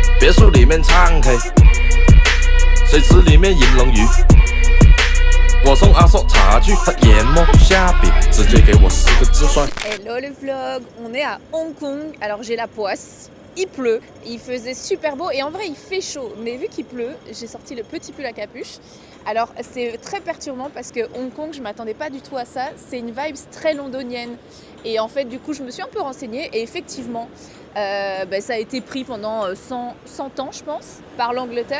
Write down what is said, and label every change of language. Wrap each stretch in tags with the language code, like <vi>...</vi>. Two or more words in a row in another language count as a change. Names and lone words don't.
<zh>别墅里面唱 K， 水池里面饮龙鱼。我送阿硕茶具，他研磨下笔，直接给我4个字帅。</zh> <fr>Hello le vlog, on est à Hong Kong. Alors j'ai la poisse, il pleut, il faisait super beau et en vrai il fait chaud. Mais vu qu'il pleut, j'ai sorti le petit pull à capuche. Alors c'est très perturbant parce que Hong Kong, je m'attendais pas du tout à ça. C'est une vibe très londonienne. Et en fait du coup je me suis un peu renseignée et effectivement ça a été pris pendant 100 ans je pense par l'Angleterre.</fr>